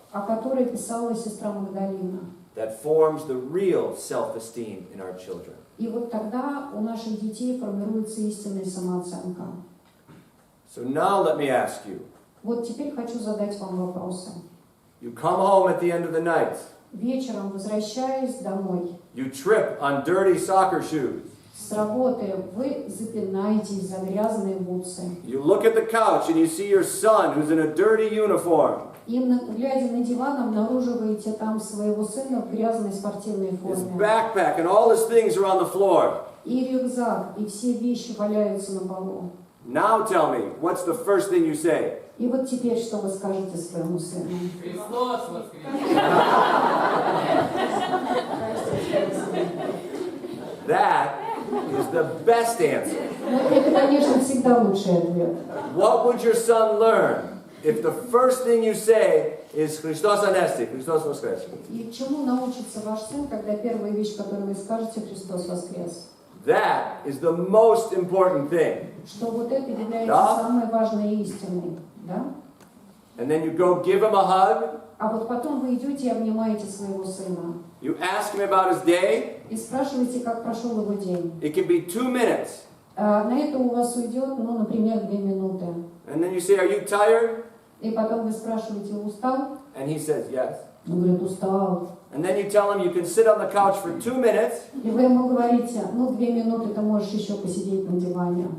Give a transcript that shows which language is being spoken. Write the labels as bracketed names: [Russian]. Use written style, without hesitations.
[Russian] о которой писала сестра Магдалина. [English] that forms the real self-esteem in our children. [Russian] И вот тогда у наших детей формируется истинная самооценка. [English] So now let me ask you, [Russian] Вот теперь хочу задать вам вопросы. [English] you come home at the end of the night, [Russian] Вечером, возвращаясь домой [English] you trip on dirty soccer shoes, [Russian] с работы, вы запинаетесь за грязные бутсы. [English] you look at the couch and you see your son who's in a dirty uniform, [Russian] И, глядя на диван, обнаруживаете там своего сына в грязной спортивной [English] his [Russian] форме. [English] backpack and all his things are on the floor. [Russian] И рюкзак, и все вещи валяются на полу. [English] Now tell me, what's the first thing you say? [Russian] И вот теперь что вы скажете своему сыну? Христос воскрес! [English] That is the best answer. [Russian] Ну, это, конечно, всегда лучший ответ. [English] What would your son learn if the first thing you say is [Russian] Христос анести, Христос воскрес? И чему научится ваш сын, когда первая вещь, которую вы скажете, Христос воскрес? [English] That is the most important thing. [Russian] Что вот это является Да. самой важной истиной, да? [English] And then you go give him a hug, [Russian] А вот потом вы идете и обнимаете своего сына [English] you ask him about his day, [Russian] и спрашиваете, как прошел его день. [English] it can be 2 minutes. [Russian] На это у вас уйдет, ну, например, 2 минуты. [English] And then you say, are you tired? [Russian] И потом вы спрашиваете, устал? [English] And he says, yes. [Russian] Он говорит, устал. [English] And then you tell him you can sit on the couch for 2 minutes, [Russian] И вы ему говорите, ну, 2 минуты ты можешь еще посидеть на диване.